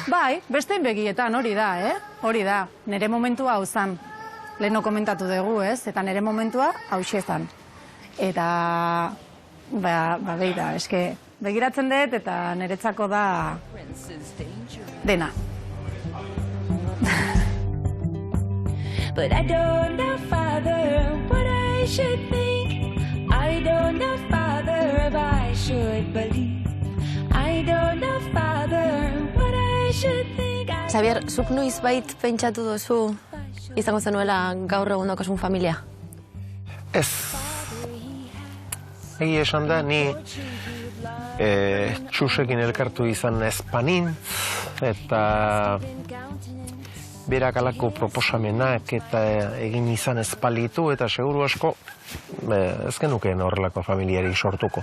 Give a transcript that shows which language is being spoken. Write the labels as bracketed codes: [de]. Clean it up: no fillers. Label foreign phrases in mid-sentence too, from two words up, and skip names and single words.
[eu] Bai, besteen begietan, hori da, Hori da, nire momentua hau zan. Leheno komentatu dugu, Eta nire momentua hauxe zan. Eta, begira, eske, begiratzen dut eta niretzako da dena. [en] But I don't know, Father, what I should think. I don't know, Father, if I should believe. I don't know, Father, what I should think. [eu] Xabier, zuk noizbait pentsatu duzu izango zenuela gaur egun daukasun familia? Ez. Egi esan da, ni txusekin elkartu izan ezpanin, eta berak alako proposamenak eta egin izan ezpalitu, eta seguru asko ez genukeen horrelako familiari sortuko.